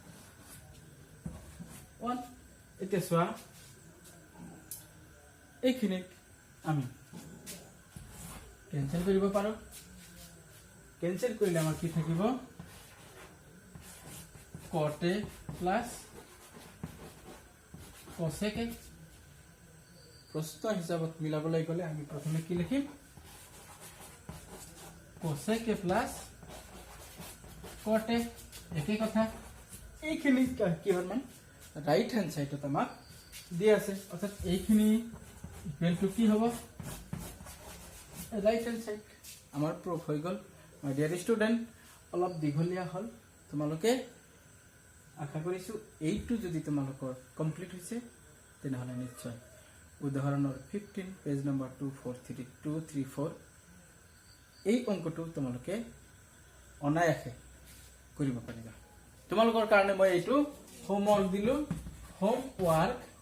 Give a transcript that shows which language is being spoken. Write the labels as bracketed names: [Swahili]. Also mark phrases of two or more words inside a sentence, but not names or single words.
[Assamese] 1 এতিয়া চোৱা এইখিনি আমি কেনসেল কৰিব পাৰো কেনসেল কৰিলে আমাৰ কি থাকিব [English] cot a plus cosec a [Assamese] প্ৰশ্ন হিচাপত মিলাবলৈ গলে আমি প্ৰথমে কি লিখিম [English] cosec a plus cot a [Assamese] একে কথা এইখিনি কি হল মান [English] right hand side [Assamese] আমাক দি আছে অর্থাৎ এইখিনি ইকুয়াল টু কি হ'ব [English] right hand side [Assamese] আমাৰ প্রুফ হৈ গল [English] my dear student [Assamese] অলপ দীঘলীয়া হল তোমালোকে আশা কৰিছো এইটো যদি তোমালোকৰ কমপ্লিট হৈছে তেনেহলে নিশ্চয় উদাহৰণৰ 15 [English] page number [Assamese] 234 এই অংকটো তোমালোকে অনায়াসে কৰিব পাৰিবা তোমালোকৰ কাৰণে মই এইটো হোমৱৰ্ক দিলো হোমৱৰ্ক